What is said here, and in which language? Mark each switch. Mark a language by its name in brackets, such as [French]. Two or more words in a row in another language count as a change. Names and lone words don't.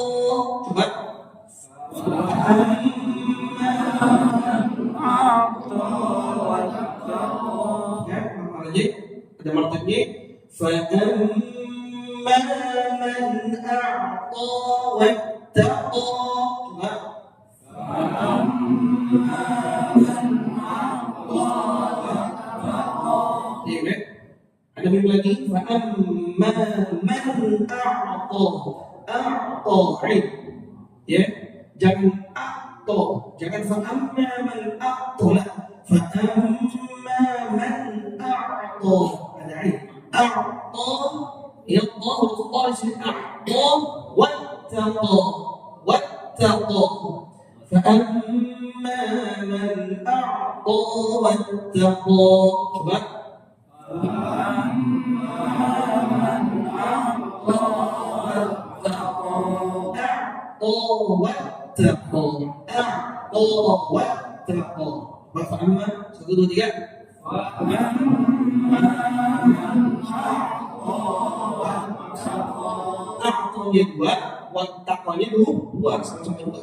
[Arabic] Coba. فَأَمَّا مَنْ أَعْطَى وَاتَّقَى. [Indonesian] Ya, maknanya ada martabnya. [Arabic] فَأَمَّا مَنْ أَعْطَى وَاتَّقَى. Coba. فَأَمَّا مَنْ أَعْطَى وَاتَّقَى. [Indonesian] Ya, ada mim lagi, [Arabic] فَأَمَّا مَنْ أَعْطَى, ya, jangan a'ta, jangan فَأَمَّا مَنْ أَعْطَى، فَأَمَّا مَنْ أَعْطَى, [Indonesian] ada ain, [Arabic] a'ta, ya Allah, a'ta, wattaqa, فَأَمَّا مَنْ أَعْطَى وَاتَّقَى. [Indonesian] Coba. Satu dua tiga. A'tonya dua, wattaqanya dua, sama-sama dua.